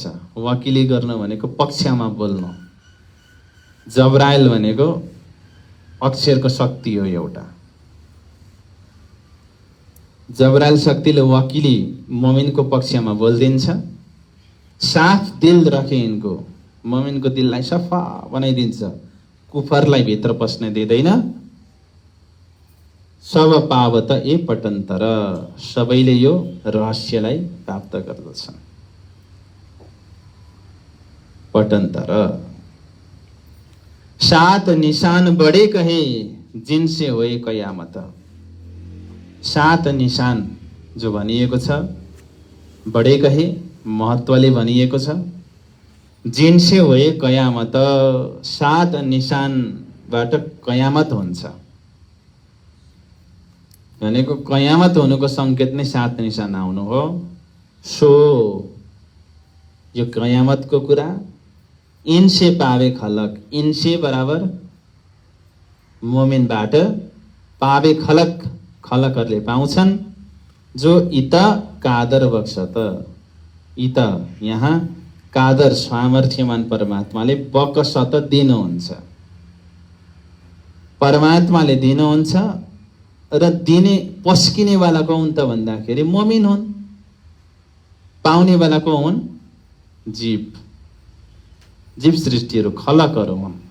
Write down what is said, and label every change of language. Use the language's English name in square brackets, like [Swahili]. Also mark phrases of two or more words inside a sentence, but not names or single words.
[Nepali] वकिली गर्नु भनेको पक्षमा बोल्नु। जब्राइल भनेको अक्षरको शक्ति हो एउटा। जब्राइल शक्तिले वकिली मोमिनको पक्षमा बोलिदिन्छ। साफ दिल राखे यिनको, मोमिनको दिललाई सफा बनाइदिन्छ। कुफरलाई भित्र पस्न दिँदैन। [Hindi] सब पावत ए पटन्तर, [Nepali] सबैले यो रहस्यलाई प्राप्त गर्दछन्। [Hindi] पटन्तर 7 निशान बड़े कहे जिनसे होए कयामत। [Nepali] 7 निशान जो भनिएको छ, [Hindi] बड़े कहे [Nepali] महत्वले भनिएको छ। [Hindi] जिनसे होए कयामत, [Nepali] 7 निशानबाट कयामत हुन्छ भनेको कयामत हुनुको संकेत नै 7 निशान आउनु हो। सो यो कयामतको कुरा [Hindi] इनसे पावे खलक, [Nepali] इनसे बराबर मोमिनबाट, [Hindi] पावे खलक, [Nepali] खलकहरूले पाउँछन्। [Hindi] जो इत कादर बक्सत, [Nepali] इत यहाँ कादर सामर्थ्यमान परमात्माले बकसत दिनुहुन्छ। परमात्माले दिनुहुन्छ र दिने पस्किनेवाला को हुन् त भन्दाखेरि मोमिन हुन्। पाउनेवाला को हुन्? जीव। जीव सृष्टिहरू खलकहरू हुन्।